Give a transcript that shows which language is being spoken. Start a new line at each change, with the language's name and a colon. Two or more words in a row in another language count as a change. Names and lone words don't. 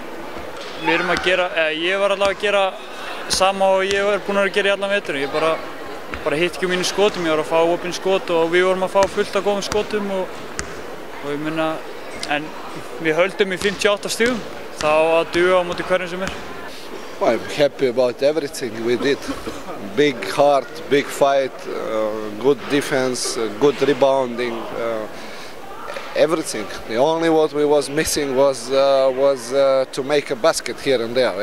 Icelandic: Við erum að gera, ég var allavega að gera sama og ég var búinn að gera í allan vetur. Ég bara hitt ekki mínum skotum, ég var að fá opin skot og við vorum að fá fullt af góðum skotum og ég meina, en við höldum í 58 stigum, þá að duga á móti hverjum sem
English: I'm happy about everything we did. Big heart, big fight, good defense, good rebounding, everything. The only what we was missing was to make a basket here and there.